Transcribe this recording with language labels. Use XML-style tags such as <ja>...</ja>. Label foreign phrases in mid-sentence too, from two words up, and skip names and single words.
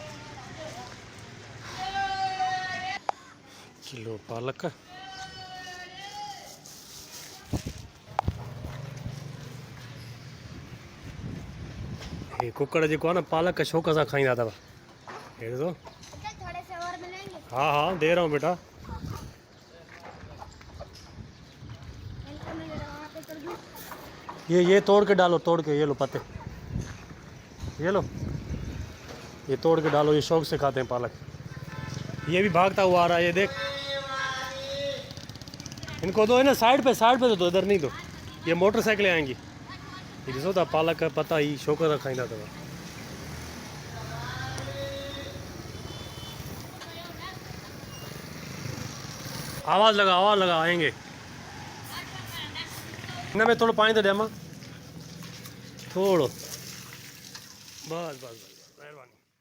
<hi>किलो पालक।</hi> <sd>हे कुकड़ जेको आहे न, पालक शौक़ सां खाईंदा अथव। हे ॾिसो।</sd> <hi>हाँ हाँ, दे रहा हूँ बेटा। ये तोड़ के डालो, तोड़ के, ये लो पत्ते, ये लो, ये तोड़ के डालो। ये शौक से खाते हैं पालक। ये भी भागता हुआ आ रहा है, ये देख। इनको दो, है ना, साइड पे तो दो, इधर नहीं दो। ये मोटरसाइकिलें आएंगी।</hi> <sd>ये ॾिसो था, पालक का पता ही शौक़ सां खाईंदा अथव।</sd> <hi>आवाज़ लगा आएंगे।</hi> <sd>हिन में थोड़ो पानी तो ॾियां मां, थोड़ो, बस बस बस, महिरबानी।</sd>